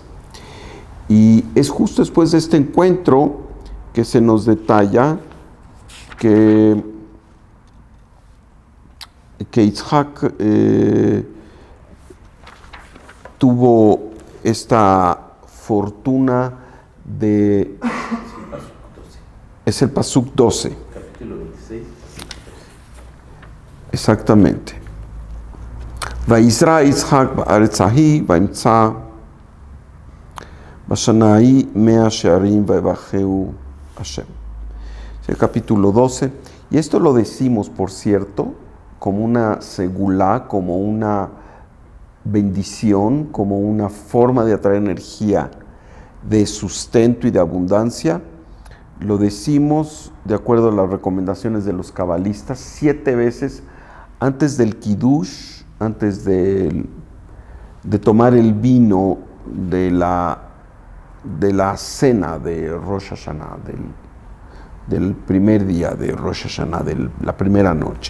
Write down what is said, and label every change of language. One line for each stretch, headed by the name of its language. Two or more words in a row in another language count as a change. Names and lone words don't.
Spanish: Y es justo después de este encuentro que se nos detalla que Yitzhak tuvo esta fortuna de... Es el Pasuk 12. Capítulo 26. Exactamente.
Hebrew: ויזרע יצחק בארץ ההיא וימצא בשנה ההיא מאה שערים ויברכהו השם.
Spanish: Es el capítulo 12. Y esto lo decimos, por cierto, como una segulá, como una bendición, como una forma de atraer energía de sustento y de abundancia. Lo decimos de acuerdo a las recomendaciones de los cabalistas 7 veces antes del kiddush, antes de tomar el vino de la cena de Rosh Hashanah, del primer día de Rosh Hashanah, de la primera noche.